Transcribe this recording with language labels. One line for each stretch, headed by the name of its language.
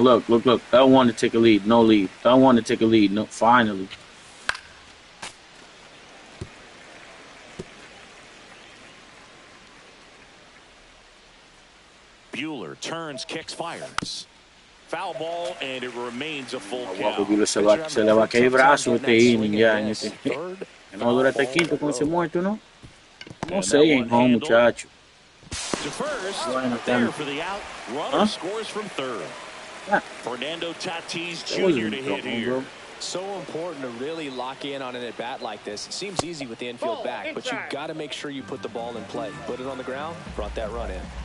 English: Look. I want to take a lead. No lead. I want to take a lead. No, finally. Buehler turns, kicks, fires. Foul ball, and it remains a full
Spanish: Guapo,
English: count.
Spanish: Buehler se le va a caer el brazo este inning ya. Que no dura este quinto con ese muerto, ¿no? No sé, en home, muchacho.
English: To first,
Spanish: Bueno,
English: there for the out. Runner scores from third. Ah. Fernando Tatis Jr. to hit here. So important to really lock in on an at-bat like this. It seems easy with the infield back, but you've got to make sure you put the ball in play. Put it on the ground, brought that run in.